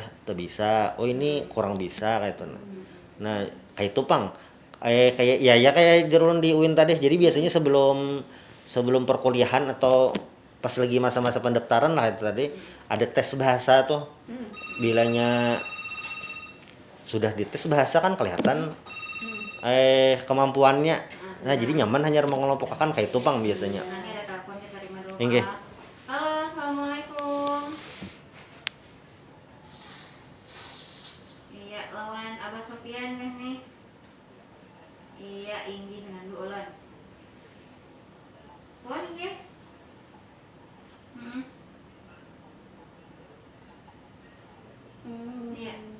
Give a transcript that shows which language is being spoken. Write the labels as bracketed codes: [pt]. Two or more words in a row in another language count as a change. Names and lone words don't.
[bjn] bisa oh ini kurang bisa kayak itu nah kayak itu pang kayak ya kayak jerun di UIN tadi jadi biasanya sebelum perkuliahan atau pas lagi masa-masa pendaftaran lah itu tadi ada tes bahasa tuh bilanya sudah dites bahasa kan kelihatan kemampuannya nah jadi nyaman hanya mengelompokkan kayak itu pang biasanya [id] Nanti ada telepon kita terima dulu [bjn] Inggih. Pak. [id] Halo, assalamualaikum. [bjn] Iya, lawan Abah Sofian kan nih. Iya, inggih nandu ulan. Pohon inggih. Iya.